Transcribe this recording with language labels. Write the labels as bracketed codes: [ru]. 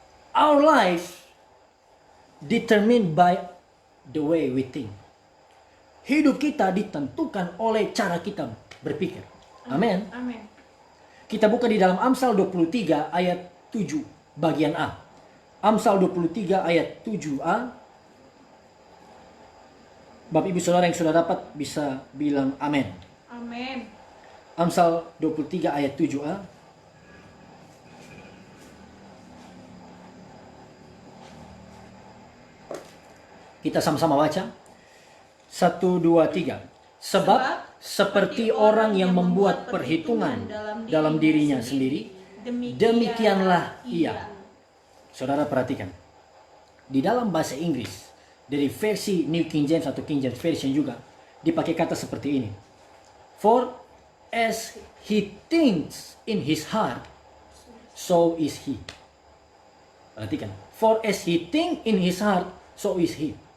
[en] Our life determined by the way we think. [id] Hidup kita ditentukan oleh cara kita berpikir. Amin. Amin. Kita buka di dalam Amsal 23 ayat 7 bagian A. Amsal 23 ayat 7a. Bapak Ibu Saudara yang sudah dapat bisa bilang amin. Amin. Amsal 23 ayat 7a. Kita sama-sama baca. 1, 2, 3. Sebab seperti orang yang membuat perhitungan dalam dirinya sendiri, demikianlah ia. Saudara perhatikan. Di dalam bahasa Inggris, dari versi New King James atau King James Version juga, dipakai kata seperti ini. [en] For as he thinks in his heart, so is he. [id] Perhatikan. [en] For as he think in his heart, so is he.